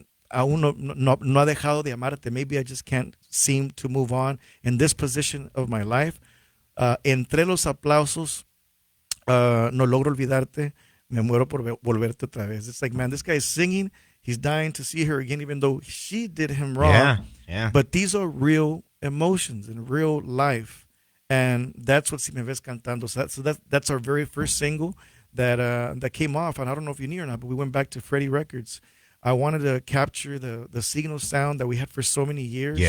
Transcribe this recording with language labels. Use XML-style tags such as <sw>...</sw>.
<es>aún no ha dejado de amarte.</es> <en>Maybe I just can't seem to move on in this position of my life.</en> <es>Entre los aplausos, no logro olvidarte. Me muero por volverte otra vez.</es> <en>It's like, man, this guy is singing. He's dying to see her again, even though she did him wrong. Yeah, yeah. But these are real emotions in real life. And that's what Si Me Ves Cantando. That's our very first single that came off. And I don't know if you knew or not, but we went back to Freddie Records. I wanted to capture the Siggno sound that we had for so many years.</en>